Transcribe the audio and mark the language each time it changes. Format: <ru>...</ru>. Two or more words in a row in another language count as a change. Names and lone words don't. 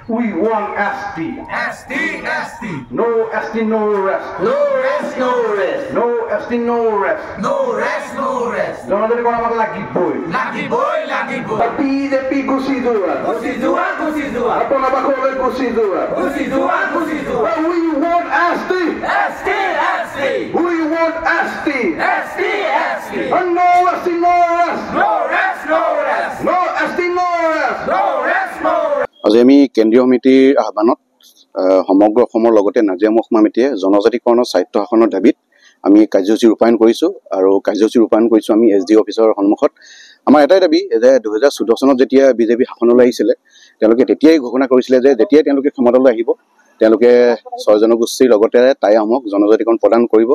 <en>We want ST. ST, ST. No ST, no rest. No rest, no rest. No ST, no rest. No rest, no rest.</en> <as>জনজাতি কৰা আমাক লাগিবই। লাগিবই, লাগিবই। বিজেপি গুচি যোৱা। গুচি যোৱা, গুচি যোৱা। আপোনালোকলৈ গুচি যোৱা। গুচি যোৱা, গুচি যোৱা।</as> <en>We want ST. ST, ST. We want ST. ST, ST. And no ST, no rest. No rest, no rest. No ST, no rest. No rest, no rest.</en> <as>আজি আমি কেন্দ্ৰীয় সমিতিৰ আহ্বানত সমগ্ৰ অসমৰ লগতে নাজিৰা মহকুমা সমিতিয়ে জনজাতিকৰণৰ স্বায়ত্ব শাসনৰ দাবীত আমি কাৰ্যসূচী ৰূপায়ণ কৰিছোঁ আৰু কাৰ্যসূচী ৰূপায়ণ কৰিছোঁ আমি SD অফিচৰ সন্মুখত। আমাৰ এটাই দাবী যে 2014 চনত যেতিয়া বিজেপি শাসনলৈ আহিছিলে তেওঁলোকে তেতিয়াই ঘোষণা কৰিছিলে যে যেতিয়াই তেওঁলোকে ক্ষমতালৈ আহিব তেওঁলোকে 6 জনগোষ্ঠীৰ লগতে টাই আহোমক জনজাতিকৰণ প্ৰদান কৰিব।</as>